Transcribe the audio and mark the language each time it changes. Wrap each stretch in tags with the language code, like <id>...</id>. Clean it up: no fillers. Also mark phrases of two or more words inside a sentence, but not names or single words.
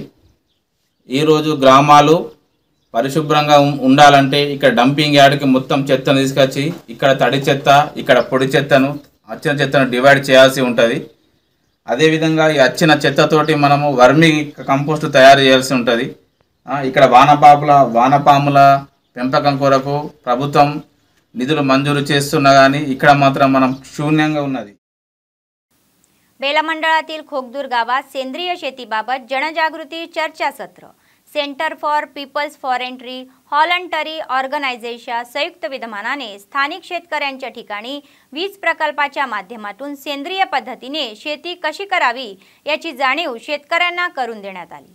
<te>ఈరోజు గ్రామాలు పరిశుభ్రంగా ఉండాలంటే ఇక్కడ డంపింగ్ యార్డ్కి మొత్తం చెత్తను తీసుకొచ్చి ఇక్కడ తడి చెత్త, ఇక్కడ పొడి చెత్తను, వచ్చిన చెత్తను డివైడ్ చేయాల్సి ఉంటుంది. అదేవిధంగా ఈ వచ్చిన చెత్తతోటి మనము వర్మి కంపోస్ట్ తయారు చేయాల్సి ఉంటుంది. ఇక్కడ వానపాముల పెంపకం కొరకు ప్రభుత్వం నిధులు మంజూరు చేస్తున్నా కానీ ఇక్కడ మాత్రం మనం శూన్యంగా ఉన్నది.</te> <mr>बेला मंडळातील खोकदूर गावात सेंद्रिय शेतीबाबत जनजागृती चर्चासत्र. सेंटर फॉर पीपल्स फॉरेंट्री हॉलंटरी ऑर्गनायझेशन संयुक्त विद्यमानाने स्थानिक शेतकऱ्यांच्या ठिकाणी वीज प्रकल्पाच्या माध्यमातून सेंद्रिय पद्धतीने शेती कशी करावी याची जाणीव शेतकऱ्यांना करून देण्यात आली.</mr>